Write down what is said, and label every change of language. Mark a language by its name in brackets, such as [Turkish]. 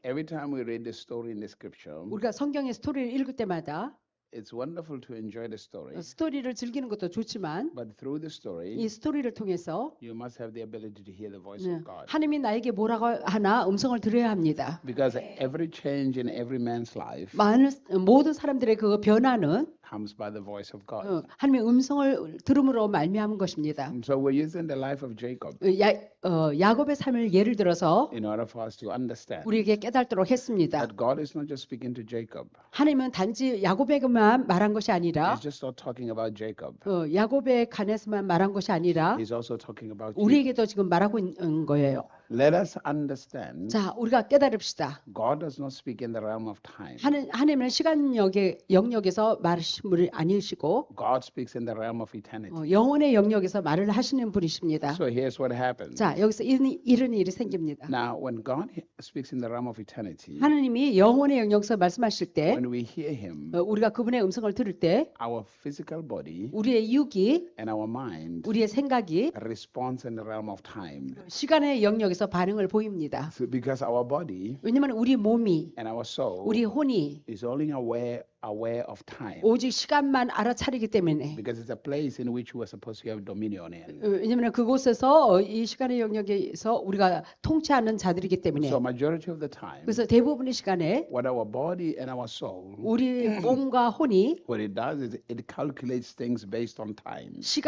[English] Every time we read the story in the scripture, [Korean] 우리가 성경의 스토리를 읽을 때마다 [English] it's wonderful to enjoy the story. [Korean] 스토리를 즐기는 것도 좋지만 [English] But through the story, [Korean] 이 스토리를 통해서 [English] you must have the ability to hear the voice [Korean] 네, [English] of God. [Korean] 하나님이 나에게 뭐라고 하나 음성을 들어야 합니다. [English] Because every change in every man's life [Korean] 모든 사람들의 그 변화는 [English] comes by the voice of God. [Korean] 하나님의 음성을 들음으로 말미암은 것입니다. [English] So we're using the life of Jacob [Korean] 야곱의 삶을 예를 들어서 [English] in order for us to understand [Korean] 우리에게 깨닫도록 했습니다. [English] that God is not just speaking to Jacob. [Korean] 하나님은 단지 야곱에게만 말한 것이 아니라 [English] He's just not talking about Jacob. [Korean] 야곱에 관해서만 말한 것이 아니라 [English] He's also talking about you. [Korean] 우리에게도 지금 말하고 있는 거예요. [English] Let us understand [Korean] 자, 우리가 깨달읍시다. [English] God does not speak in the realm of time. [Korean] 하나님은 시간 영역에서 말하신 분이 아니시고 [English] God speaks in the realm of eternity. [Korean] 영혼의 영역에서 말을 하시는 분이십니다. [English] So here's what happens. [Korean] 자, 여기서 이런 일이 생깁니다. [English] Now, when God speaks in the realm of eternity, [Korean] 하나님이 영혼의 영역에서 말씀하실 때 [English] when we hear Him, [Korean] 우리가 그분의 음성을 들을 때 [English] our physical body [Korean] 우리의 육이 [English] and our mind [Korean] 우리의 생각이 [English] responds in the realm of time. [Korean] 시간의 영역에서 반응을 보입니다. [English] So because our body [Korean] 왜냐하면 우리 몸이 [English] and our soul [Korean] 우리 혼이 [English] is only aware of time. [Korean] 오직 시간만 알아차리기 때문에 [English] Because it's a place in which we are supposed to have dominion in. [Korean] 왜냐하면 그곳에서 이 시간의 영역에서 우리가 통치하는 자들이기 때문에 [English] So majority of the time, [Korean] 그래서 대부분의 시간에 [English] what our body and our soul, [Korean] 우리 몸과 혼이 [English] what it does is it calculates things based on time.